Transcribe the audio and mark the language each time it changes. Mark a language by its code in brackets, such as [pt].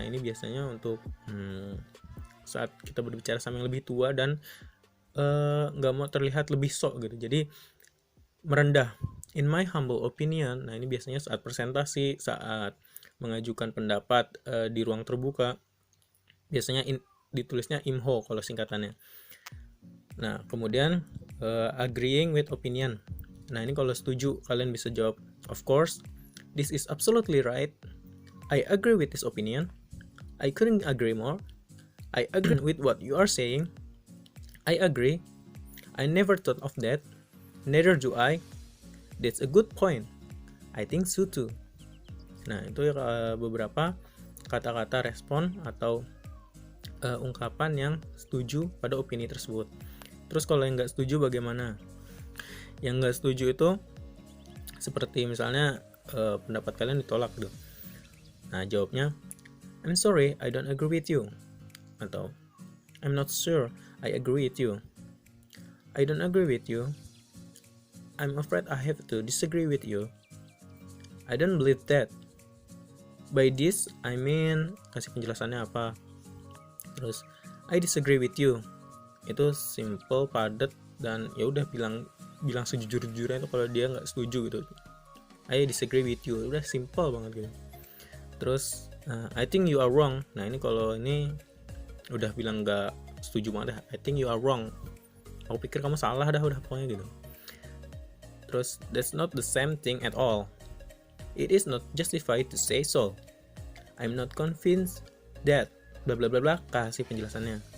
[id] Nah, ini biasanya untuk saat kita berbicara sama yang lebih tua dan nggak mau terlihat lebih sok gitu, jadi merendah, [en] in my humble opinion. [id] Nah, ini biasanya saat presentasi, saat mengajukan pendapat di ruang terbuka, biasanya ditulisnya IMHO kalau singkatannya. Nah, kemudian [en] agreeing with opinion. [id] Nah, ini kalau setuju kalian bisa jawab, [en] of course, this is absolutely right, I agree with this opinion, I couldn't agree more, I agree with what you are saying, I agree, I never thought of that, neither do I, that's a good point, I think so too. [id] Nah, itu beberapa kata-kata respon atau ungkapan yang setuju pada opini tersebut. Terus kalau yang nggak setuju bagaimana? Yang nggak setuju itu seperti misalnya pendapat kalian ditolak gitu. Nah, jawabnya, [en] I'm sorry, I don't agree with you. [id] Atau [en] I'm not sure, I agree with you. I don't agree with you. I'm afraid I have to disagree with you. I don't believe that. By this, I mean, [id] kasih penjelasannya apa. Terus, [en] I disagree with you. [id] Itu simple, padat, dan ya udah bilang sejujur-jujurnya itu kalau dia nggak setuju gitu. [en] I disagree with you, [id] udah [en] simple [id] banget gitu. Terus [en] I think you are wrong. [id] Nah, ini kalau ini udah bilang nggak setuju banget, [en] I think you are wrong, [id] aku pikir kamu salah dah, udah pokoknya gitu. Terus [en] that's not the same thing at all, it is not justified to say so, I'm not convinced that bla bla bla bla, [id] kasih penjelasannya.